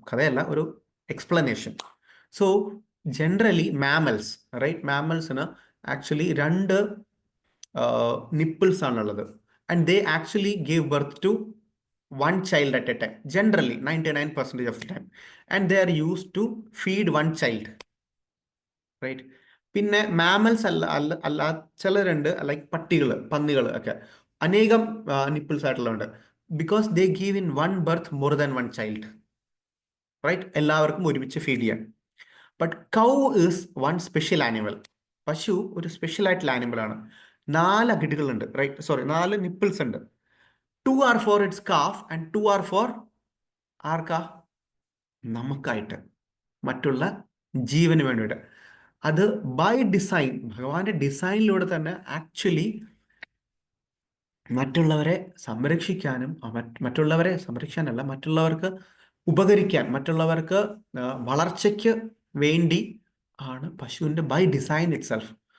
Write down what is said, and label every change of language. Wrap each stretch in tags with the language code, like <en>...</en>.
<ml>കഥയല്ല, ഒരു explanation.</ml> <en>So generally mammals, right?</en> <ml>മാമൽസിന് actually 2 nipples ആണുള്ളത്.</ml> <en>And they actually give birth to 1 child at a time, generally 99% of the time, and they are used to feed 1 child, right?</en> <ml>പിന്നെ mammals അല്ല ചിലരുണ്ട്, like പട്ടികൾ, പന്നികൾ ഒക്കെ അനേകം nipples ആയിട്ടുള്ളതുണ്ട്.</ml> <en>Because they give in 1 birth more than 1 child, right?</en> <ml>എല്ലാവർക്കും ഒരുമിച്ച് feed ചെയ്യാൻ.</ml> <en>But cow is 1 special animal.</en> <ml>പശു ഒരു സ്പെഷ്യൽ ആയിട്ടുള്ള ആനിമലാണ്. 4 അകിടുകളുണ്ട്, റൈറ്റ്? 4 നിപ്പിൾസ് ഉണ്ട്.</ml> <en>2 are for its calf and 2 are for ആർക്കാ?</en> <ml>നമുക്കായിട്ട്, മറ്റുള്ള ജീവന് വേണ്ടിയിട്ട്. അത് ബൈ ഡിസൈൻ, ഭഗവാന്റെ ഡിസൈനിലൂടെ തന്നെ ആക്ച്വലി മറ്റുള്ളവരെ സംരക്ഷിക്കാനല്ല, മറ്റുള്ളവർക്ക് ഉപകരിക്കാൻ, മറ്റുള്ളവർക്ക് വളർച്ചയ്ക്ക് വേണ്ടി ആണ് പശുവിൻ്റെ ബൈ ഡിസൈൻ ഇറ്റ് സെൽഫ്.</ml>